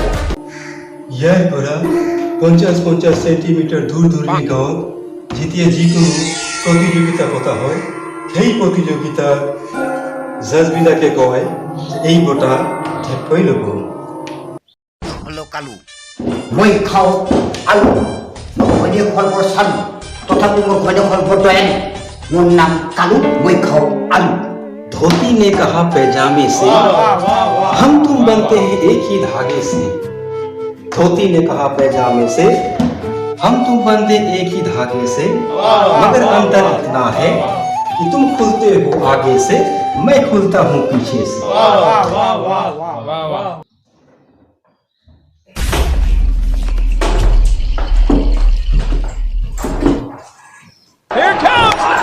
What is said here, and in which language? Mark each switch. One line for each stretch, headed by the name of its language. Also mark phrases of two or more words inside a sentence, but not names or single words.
Assamese: ইয়াৰ পৰা 50-50 সেন্টিমিটাৰ দূৰ দূৰণি গাঁৱত যেতিয়া যিকোনো প্ৰতিযোগিতা পতা হয়, সেই প্ৰতিযোগিতাত জাজবিলাকে কয় এই বঁটা থেপকৈ ল'ব। কালু মই খাওঁ আলু, ঘৈণীয়েক ফল বৰ চালু, তথাপি মোৰ ঘৈণীয়েক ফল বৰ দয়ালু। মোৰ নাম কালু, মই খাওঁ আলু।
Hindi: धोती ने कहा पैजामे से, हम तुम बनते हैं एक ही धागे से। धोती ने कहा पैजामे से, हम तुम बनते एक ही धागे से, मगर अंतर इतना है कि तुम खुलते हो आगे से, मैं खुलता हूँ पीछे से।
English: Here it comes!